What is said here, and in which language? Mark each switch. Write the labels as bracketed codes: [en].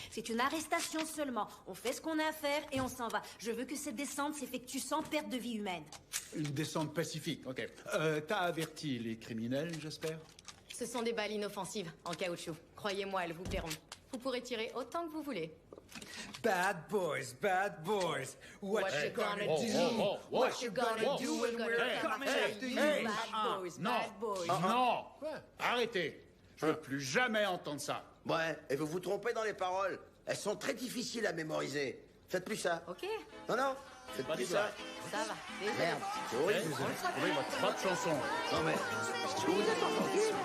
[fr] C'est une arrestation seulement. On fait ce qu'on a à faire et on s'en va. Je veux que cette descente s'effectue sans perte de vie humaine. Une descente pacifique, ok. T'as averti les criminels, j'espère? Ce sont des balles inoffensives, en caoutchouc. Croyez-moi, elles vous plairont. Vous pourrez tirer autant que vous voulez. [en] Bad boys, bad boys. What you gonna do? What you gonna do when we're coming after you? Bad boys, [fr] Non, [en] bad boys. [fr] non. Arrêtez. Je veux plus jamais entendre ça. Ouais, et vous vous trompez dans les paroles. Elles sont très difficiles à mémoriser. Faites plus ça. Ok. Non, faites plus ça. Ça va. Désolé. Merde, c'est horrible. Vous avez trouvé votre propre chanson. Non mais, est-ce que vous êtes entendu?